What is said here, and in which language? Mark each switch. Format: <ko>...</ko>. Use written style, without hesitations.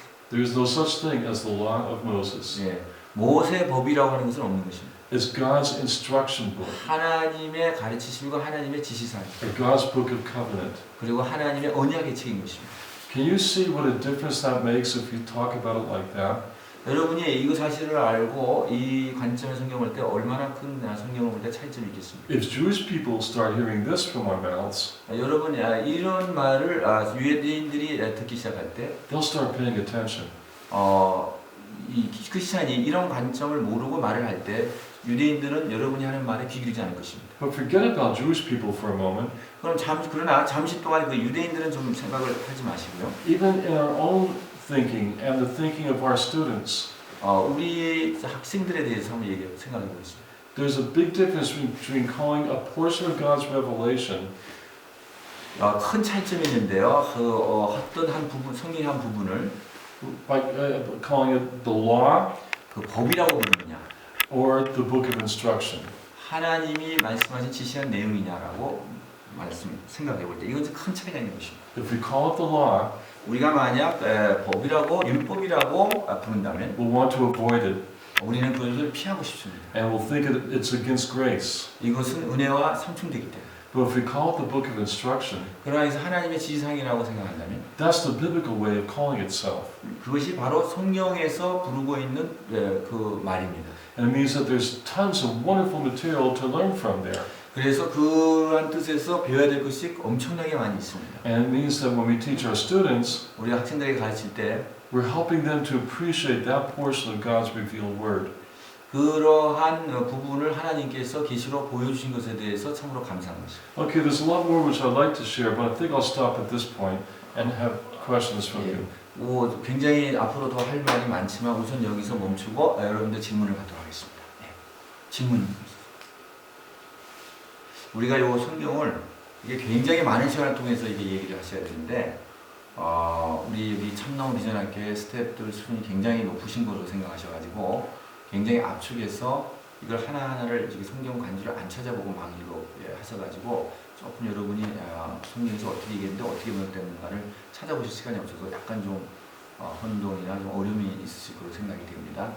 <en>There is no such thing as the law of Moses.</en> <ko>모세 법이라고 하는 것은 없는 것입니다.</ko> <en>It's God's instruction book.</en> <ko>하나님의 가르치심과 하나님의 지시사항.</ko> <en>God's book of covenant.</en> <ko>그리고 하나님의 언약의 책인 것입니다.</ko> <en>Can you see what a difference that makes if you talk about it like that?</en> <ko>여러분이 이거 사실을 알고 이 관점의 성경을 볼 때 얼마나 큰 성경을 볼 때 차이점이 있겠습니까?</ko> <en>If Jewish people start hearing this from our mouths,</en> <ko>여러분이 이런 말을 유대인들이 듣기 시작할 때</ko> <en>they'll start paying attention.</en> <ko>이 크리스찬이 이런 관점을 모르고 말을 할 때 유대인들은 여러분이 하는 말에 귀 기울이지 않을 것입니다.</ko> <en>But forget about Jewish people for a moment.</en> <ko>그러나 잠시 동안 그 유대인들은 좀 생각을 하지 마시고요.</ko> <en>Even in our own thinking and the thinking of our students,</en> <ko>우리 학생들에 대해서 한번 생각해 보겠습니다.</ko> <en>there's a big difference between calling a portion of God's revelation</en> <ko>큰 차이점이 있는데요. 어떤 한 부분, 성경의 한 부분을</ko> <en>by calling it the law</en> <ko>그 법이라고 부르느냐,</ko> <en>or the book of instruction.</en> <ko>하나님이 말씀하신 지시한 내용이냐라고 생각해 볼 때 이건 큰 차이가 있는 것입니다.</ko> <en>If we call it the law,</en> <ko>우리가 만약 법이라고 율법이라고 부른다면</ko> <en>we'll want to avoid it.</en> <ko>우리는 그것을 피하고 싶습니다.</ko> <en>and we'll think it's against grace.</en> <ko>이것은 은혜와 상충되기 때문에.</ko> <en>But if we call it the book of instruction,</en> <ko>그러나 해서 하나님의 지시상이라고 생각한다면</ko> <en>that's the biblical way of calling itself.</en> <ko>그것이 바로 성경에서 부르고 있는 그 말입니다.</ko> <en>And it means that there's tons of wonderful material to learn from there.</en> <ko>그래서 그러한 뜻에서 배워야 될 것이 엄청나게 많이 있습니다.</ko> <en>And it means that when we teach our students,</en> <ko>우리 학생들에게 가르칠 때</ko> <en>we're helping them to appreciate that portion of God's revealed word.</en> <ko>그러한 부분을 하나님께서 계시로 보여주신 것에 대해서 참으로 감사한 것입니다.</ko> <en>Okay, there's a lot more which I'd like to share, but I think I'll stop at this point and have questions from you.</en> <ko>굉장히 앞으로 더 할 말이 많지만 우선 여기서 멈추고 여러분들 질문을 받도록 하겠습니다. 질문. 우리가 이 성경을 이게 굉장히 많은 시간을 통해서 이게 얘기를 하셔야 되는데 우리 여기 참나온 비전학교의 스태프들 수준이 굉장히 높으신 것으로 생각하셔가지고 굉장히 압축해서 이걸 하나하나를 성경 간주를 안 찾아보고 막 이거 하셔가지고 조금 여러분이 성경에서 어떻게 얘기했는데 어떻게 번역됐는가를 찾아보실 시간이 없어서 약간 좀 혼동이나 좀 어려움이 있으실 거로 생각이 됩니다.</ko>